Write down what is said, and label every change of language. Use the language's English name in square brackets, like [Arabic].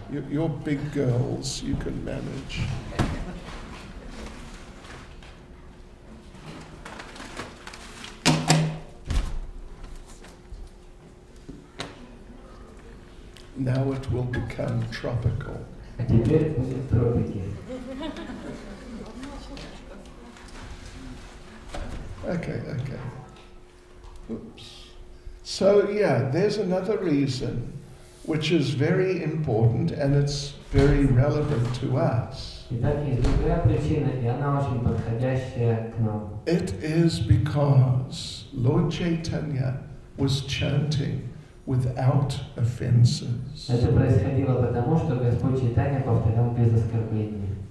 [English] You're big girls, you can manage. Now it will become tropical. [Russian] А теперь будет тропики. [English] Okay. Oops. So yeah, there's another reason which is very important and it's very relevant to us. [Russian] Итак, есть другая причина, и она очень подходящая к нам. [English] It is because Lord Chaitanya was chanting without offences. [Russian] Это происходило потому, что Господь Чайтанья повторял без оскорбления.